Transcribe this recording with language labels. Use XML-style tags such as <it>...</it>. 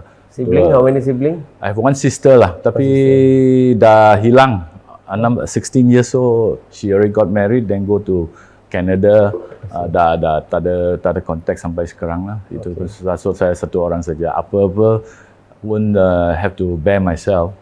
<en>sibling, how many sibling? I have one sister lah,</en> <ms>tapi dah hilang.</ms> <en>16 years old, she already got married, then go to Canada.</en> <ms>Dah tak ada kontak sampai sekarang lah. Itu so saya satu orang saja. Apa-apa pun</ms> <en>have to bear myself.</en>